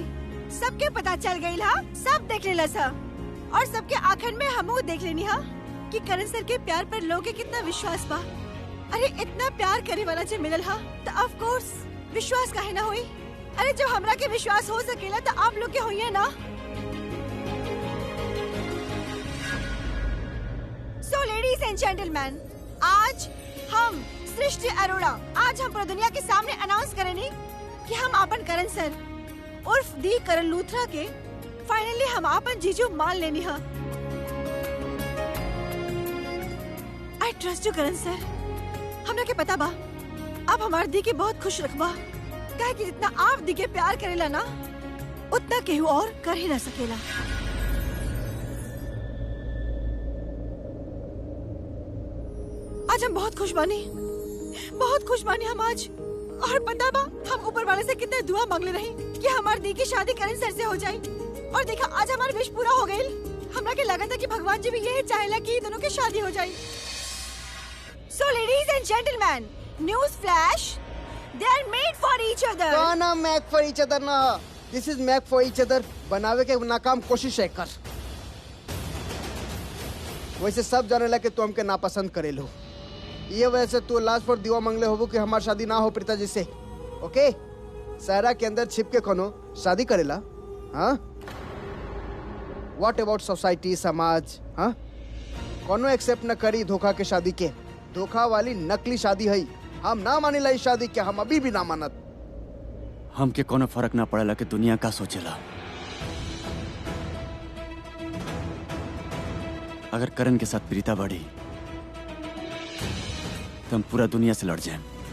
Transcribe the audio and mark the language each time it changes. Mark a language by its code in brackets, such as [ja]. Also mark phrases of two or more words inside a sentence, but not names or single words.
[bho] सबके पता चल गई हा, सब देख लेला सा और सबके आखिर में हमू देख लेनी हा कि करण सर के प्यार पर लोग के कितना विश्वास बा। अरे इतना प्यार करे वाला जो मिलल हा तो [en] of course [bho] विश्वास काहे ना होई। अरे जब हमरा के विश्वास हो सकेला तो आप लोग के होइए ना। [en] So ladies and gentlemen, [bho] आज हम सृष्टि अरोड़ा आज हम पूरी दुनिया के सामने अनाउंस करेंगे कि हम आपन करण सर उर्फ दी करण लूथरा के फाइनली हम आपन जीजू मान लेनी है। [en] I trust you करण सर। [bho] हमरा के पता बा अब हमार दी के बहुत खुश रखबा, काहे कि जितना आप दी के प्यार करेला ना उतना केहू और कर ही ना सकेला। आज हम बहुत खुश बानी हम आज। और पता बा हम ऊपर वाले से कितने दुआ मांगले रही कि हमार दी की शादी करण सर से हो जाए और देखा आज हमारी विश पूरा हो गई। हमरा के लगा था कि भगवान जी भी यही चाहेला कि दोनों की शादी हो जाए। [en] So ladies and gentlemen, news flash, they are made for each other. [bho] ना [en] make for each other [bho] ना, [en] this is make for each other। [bho] बनावे के नाकाम कोशिश है कर। वैसे सब जाने ला कि तू हमके नापसंद करे लो, ये वजह से तू लास्ट पर दुआ मांगले होबो कि हमार शादी ना हो प्रीता जी से। ओके, सहरा के अंदर छिप के कोनो शादी करेला? हाँ, [en] what about society, [bho] समाज? हाँ, कोनो एक्सेप्ट न करी धोखा के शादी के। धोखा वाली नकली शादी है, हम ना मानिला इस शादी के, हम अभी भी ना मानत। हमके कोनो फर्क ना पड़ेला कि दुनिया का सोचेला। अगर करण के साथ प्रीता बढ़ी तो हम पूरा दुनिया से लड़ जाएं।